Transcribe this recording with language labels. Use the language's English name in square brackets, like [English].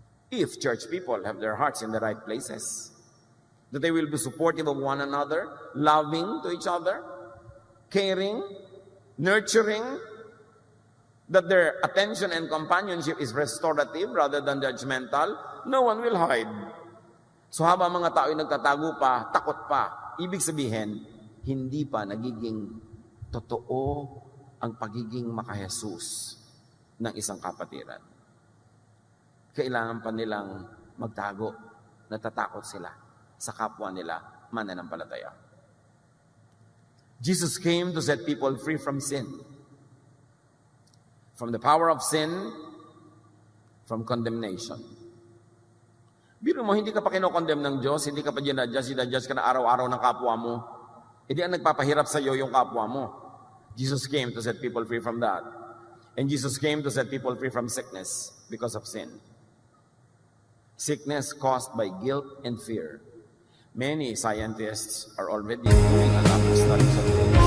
[English] If church people have their hearts in the right places, that they will be supportive of one another, loving to each other, caring, nurturing, that their attention and companionship is restorative rather than judgmental, no one will hide. [Filipino] So habang mga tao ay nagtatago pa, takot pa, ibig sabihin, hindi pa nagiging totoo ang pagiging maka-Jesus ng isang kapatiran. Kailangan pa nilang magtago, natatakot sila sa kapwa nila mananampalataya. [English] Jesus came to set people free from sin. From the power of sin, from condemnation. [Filipino] Biro mo, hindi ka pa kinokondem ng Diyos, hindi ka pa sinadjudge ka na araw-araw ng kapwa mo. Hindi ang nagpapahirap sa iyo yung kapwa mo. [English] Jesus came to set people free from that. And Jesus came to set people free from sickness because of sin. Sickness caused by guilt and fear. Many scientists are already doing a lot of studies on